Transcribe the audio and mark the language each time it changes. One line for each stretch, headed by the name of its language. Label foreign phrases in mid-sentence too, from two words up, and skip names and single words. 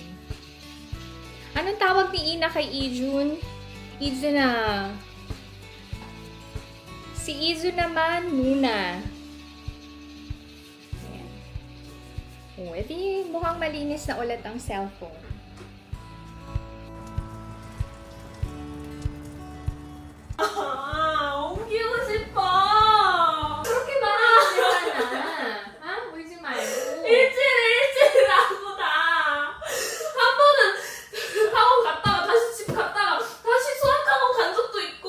Filipino: Anong tawag ni Ina kay Ijun? Ijun na. Si Ijun naman, Nuna. Ayan. O, edi mukhang malinis na ulit ang cellphone.
Korean: 옮기고 싶어. 그렇게 말하면 되잖아. 아, 울지 말고. 일주일이라고 다. 한 번은 학원 갔다가 다시 집 갔다가 다시 수학학원 간 적도 있고.